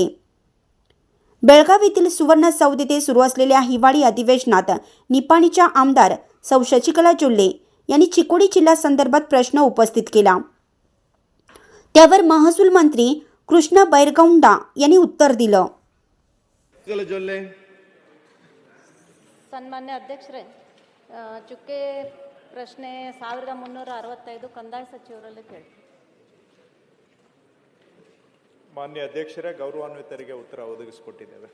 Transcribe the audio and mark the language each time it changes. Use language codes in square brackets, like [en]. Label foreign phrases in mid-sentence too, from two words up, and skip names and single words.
[mr] बेळगाव येथील सुवर्ण सौध येथे सुरू असलेल्या हिवाळी अधिवेशनात निपाणीच्या आमदार सौ शशिकला जोल्ले यांनी चिकोडी जिल्हा संदर्भात प्रश्न उपस्थित केला। त्यावर महसूल मंत्री कृष्ण बैरगौंडा यांनी उत्तर दिलं। [kn] ಸನ್ಮಾನ್ಯ ಅಧ್ಯಕ್ಷರೇ, ಚುಕ್ಕೆ ಪ್ರಶ್ನೆ 1365 ಕಂದಾಯ ಸಚಿವರಲ್ಲಿ ಕೇಳಿ। ಮಾನ್ಯ ಅಧ್ಯಕ್ಷರೇ, ಗೌರವಾನ್ವಿತರಿಗೆ ಉತ್ತರ ಒದಗಿಸಿಕೊಟ್ಟಿದ್ದೇವೆ।